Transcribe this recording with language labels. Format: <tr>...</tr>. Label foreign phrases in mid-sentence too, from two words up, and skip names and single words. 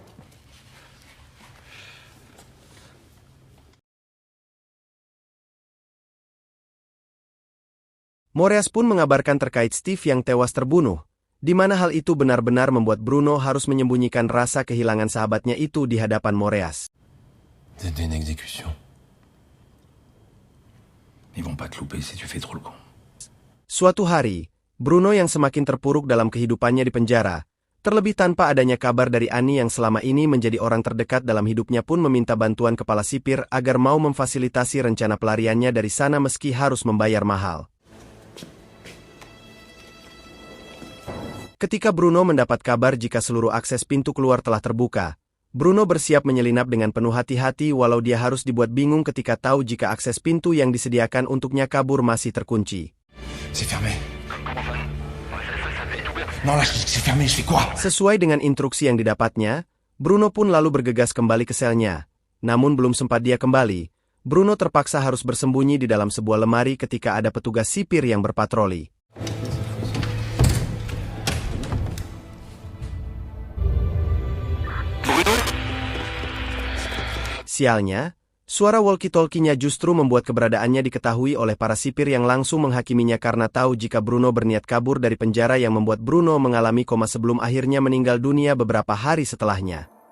<id>Moreas pun mengabarkan terkait Steve yang tewas terbunuh, di mana hal itu benar-benar membuat Bruno harus menyembunyikan rasa kehilangan sahabatnya itu di hadapan Moreas.</id> <fr>C'était une exécution. Ils vont pas te louper si tu fais trop le con.</fr> <id>Suatu hari, Bruno yang semakin terpuruk dalam kehidupannya di penjara, terlebih tanpa adanya kabar dari Annie yang selama ini menjadi orang terdekat dalam hidupnya pun meminta bantuan kepala sipir agar mau memfasilitasi rencana pelariannya dari sana meski harus membayar mahal. Ketika Bruno mendapat kabar jika seluruh akses pintu keluar telah terbuka, Bruno bersiap menyelinap dengan penuh hati-hati walau dia harus dibuat bingung ketika tahu jika akses pintu yang disediakan untuknya kabur masih terkunci.</id> <fr>C'est fermé. Non là, c'est fermé, je fais quoi?</fr> <id>Sesuai dengan instruksi yang didapatnya, Bruno pun lalu bergegas kembali ke selnya. Namun belum sempat dia kembali, Bruno terpaksa harus bersembunyi di dalam sebuah lemari ketika ada petugas sipir yang berpatroli. Sialnya, suara walkie-talkie-nya justru membuat keberadaannya diketahui oleh para sipir yang langsung menghakiminya karena tahu jika Bruno berniat kabur dari penjara yang membuat Bruno mengalami koma sebelum akhirnya meninggal dunia beberapa hari setelahnya.</id>